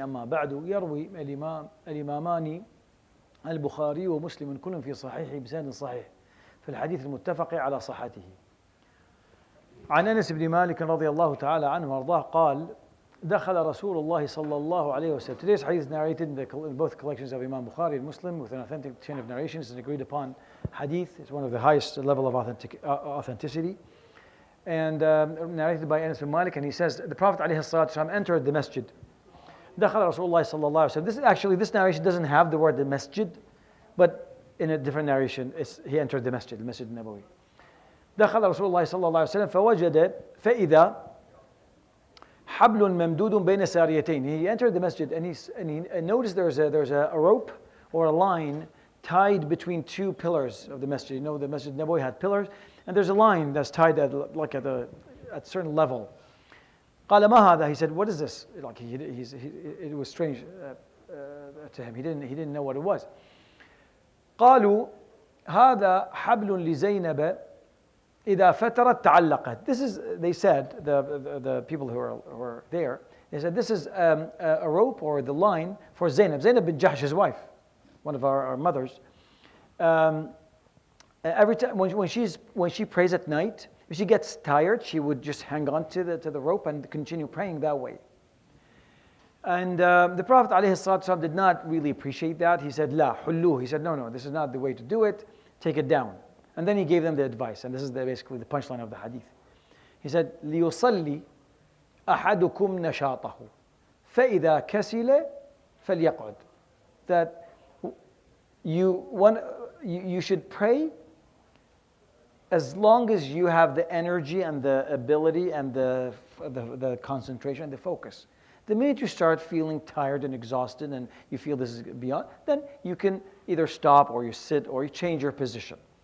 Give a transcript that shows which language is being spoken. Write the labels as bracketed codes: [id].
[ar] أما بعد، يروي الإمامان البخاري ومسلم كل في صحيحه بسند صحيح في الحديث المتفق على صحته عن أنس بن مالك رضي الله تعالى عنه وارضاه قال: دخل رسول الله صلى الله عليه وسلم. [en] Today's hadith is narrated in both collections of Imam Bukhari and Muslim with an authentic chain of narration. It's an agreed upon hadith. It's one of the highest level of authenticity. And narrated by Anas bin Malik, and he says the Prophet ﷺ entered the masjid. [ar] دخل رسول الله صلى الله عليه وسلم. [en] This narration doesn't have the word the masjid, but in a different narration he entered the masjid Nabawi. [ar] دخل رسول الله صلى الله عليه وسلم فوجد فإذا حبل ممدود بين ساريتين. [en] He entered the masjid and he noticed there's a rope or a line tied between two pillars of the masjid. You know, the Masjid Nabawi had pillars, and there's a line that's tied at a certain level. [ar] قال ما هذا? [en] He said, what is this? Like it was strange to him. He didn't know what it was. [ar] قالوا هذا حبل لزينب إذا فترت تعلقت. [en] This is, they said, the people who were there, they said this is a rope or the line for Zainab bin Jahsh, his wife, one of our mothers. Every time when she prays at night, if she gets tired, she would just hang on to the rope and continue praying that way. And the Prophet ﷺ did not really appreciate that. He said, [ar] La hulluh. [en] He said, no, this is not the way to do it. Take it down. And then he gave them the advice, and this is basically the punchline of the hadith. He said, [ar] لِيُصَلِّ أَحَدُكُمْ نَشَاطَهُ فَإِذَا كَسِلَ فَلْيَقْعُدْ. [en] That you should pray as long as you have the energy and the ability and the concentration and the focus. The minute you start feeling tired and exhausted and you feel this is beyond, then you can either stop or you sit or you change your position.